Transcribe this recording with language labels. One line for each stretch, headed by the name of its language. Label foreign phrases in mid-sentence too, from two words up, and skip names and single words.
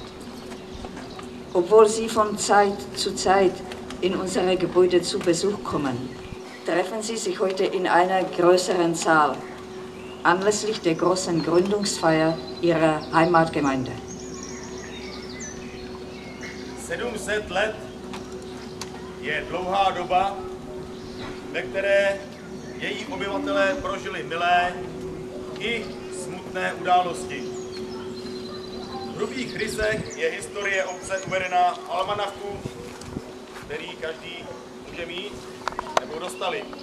German: Obwohl Sie von Zeit zu Zeit in unsere Gebäude zu Besuch kommen, treffen Sie sich heute in einer größeren Saal, anlässlich der großen Gründungsfeier Ihrer Heimatgemeinde.
Czech: 700 let je dlouhá doba ve které její obyvatelé prožili milé i smutné události. V hrubých rysech je historie obce uvedena v almanachu, který každý může mít nebo dostali.